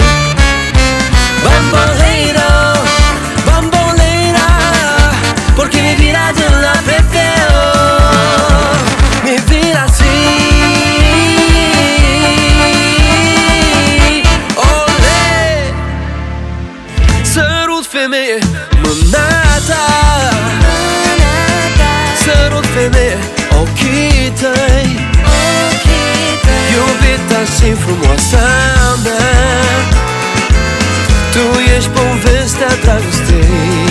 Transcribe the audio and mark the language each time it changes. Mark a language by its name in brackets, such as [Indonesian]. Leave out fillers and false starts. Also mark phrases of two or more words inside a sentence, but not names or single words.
[Spanish] Bambolera, bambolera, porque mi vida yo la prefiero. Mi vida así. Ole, [Romanian] sărut femeie, mâna ta, sărut femeie, ochii tăi, iubita și frumoasa mea. Tu ești povestea dragostei.